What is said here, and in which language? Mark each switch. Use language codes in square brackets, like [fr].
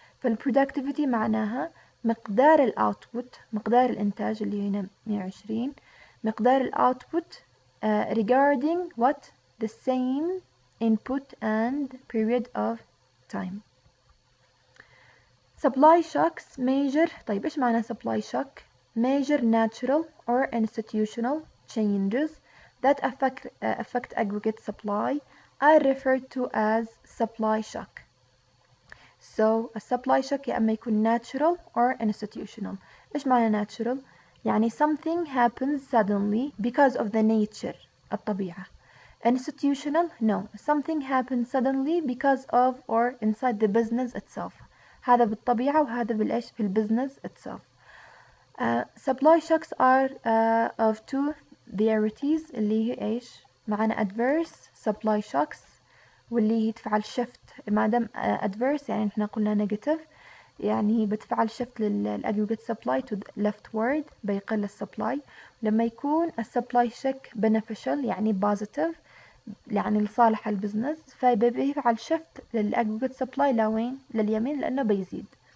[ar] فالبرودكتيفيتي معناها مقدار الأوتبوت مقدار الإنتاج اللي هنا 120 مقدار الأوتبوت [en] regarding what the same input and period of time. Supply shocks measure. [ar] طيب إيش معنى [en] supply shock؟ measure natural or institutional changes that affect aggregate supply are referred to as supply shock. So a supply shock [ar] يا إما يكون [en] natural or institutional. [ar] إيش معنى [en] natural؟ [ar] يعني [en] something happens suddenly because of the nature [ar] الطبيعة. [en] Institutional no something happens suddenly because of or inside the business itself. [ar] هذا بالطبيعة وهذا بالإيش في البزنس itself. [en] Supply shocks are of two varieties [ar] اللي هي إيش معنا adverse supply shocks واللي هي تفعل shift ما دام adverse يعني إحنا قلنا negative يعني بتفعل shift للaggregate supply [en] to leftward [ar] بيقل السبلاي. لما يكون السبلاي shock beneficial يعني positive يعني لصالح البزنس فبيفعل shift للaggregate supply لوين؟ لليمين لأنه بيزيد.